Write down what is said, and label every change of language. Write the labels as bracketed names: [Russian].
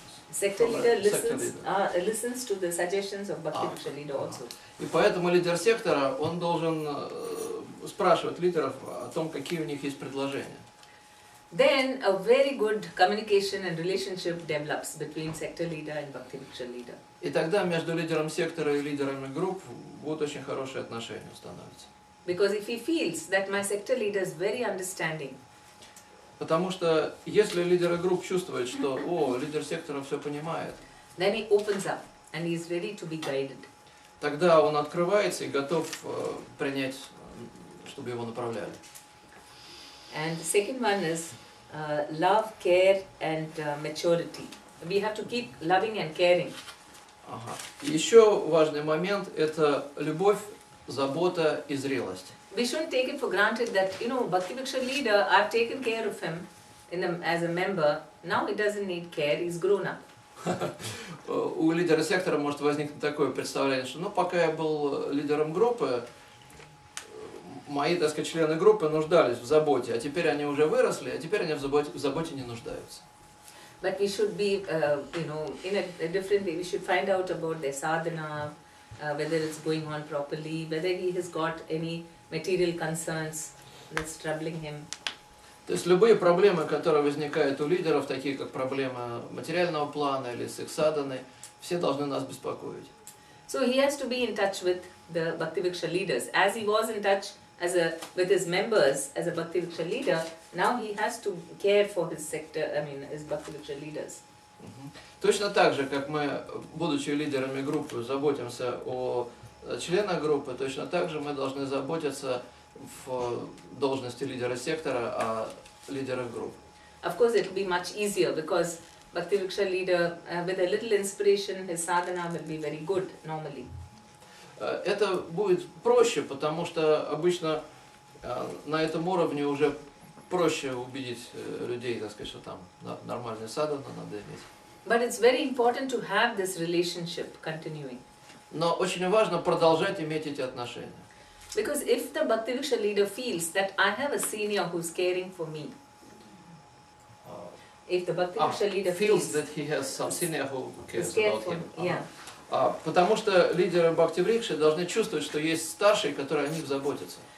[English] Sector leader listens to the suggestions of Bhakti Vriksha leader also. [Russian] И поэтому лидер сектора, он должен спрашивать лидеров о том, какие у них есть предложения. [English] Then a very good communication and relationship develops between sector leader and Bhakti Vriksha leader. [Russian] И тогда между лидером сектора и лидерами групп будут очень хорошие отношения установиться. [English] Because if he feels that my sector leader is very understanding, [Russian] Потому что если лидеры групп чувствуют, что лидер сектора все понимает, [English] then he opens up and he is ready to be guided. [Russian] тогда он открывается и готов принять, чтобы его направляли. [English] And the second one is love, care and maturity. We have to keep loving and caring. [Russian] Ага. Еще важный момент – это любовь, забота и зрелость. [English] We shouldn't take it for granted that, Bhakti Vriksha leader, I've taken care of him as a member. Now he doesn't need care, he's grown up. [Russian] У лидера сектора может возникнуть такое представление, что пока я был лидером группы, мои, так сказать, члены группы нуждались в заботе, а теперь они уже выросли, а теперь они в заботе не нуждаются. [English] But we should be, in a different way. We should find out about their sadhana, whether it's going on properly, whether he has got any material concerns that's troubling him. [Russian] То есть любые проблемы, которые возникают у лидеров, такие как проблема материального плана или с их садханой, все должны нас беспокоить. [English] So he has to be in touch with the Bhakti Vriksha leaders. As he was in touch with his members as a Bhakti Vriksha leader, now he has to care for his sector, his Bhakti Vriksha leaders. [Russian] Точно так же, как мы, будучи лидерами группы, заботимся о членах группы, точно так же мы должны заботиться в должности лидера сектора о лидерах групп. [English] Of course, it will be much easier because Bhakti Vriksha leader, with a little inspiration, his sadhana will be very good normally. [Russian] Это будет проще, потому что обычно на этом уровне уже проще убедить людей, так сказать, что там нормальная садхана надо иметь. [English] But it's very important to have this relationship continuing. [Russian] Но очень важно продолжать иметь эти отношения. [English] Because if the Bhakti Vriksha leader feels that I have a senior who's caring for me, if the Bhakti Vriksha leader feels that he has some senior who cares about him. Yeah. [Russian] Потому что лидеры Бхакти Врикши должны чувствовать, что есть старшие, которые о них заботятся.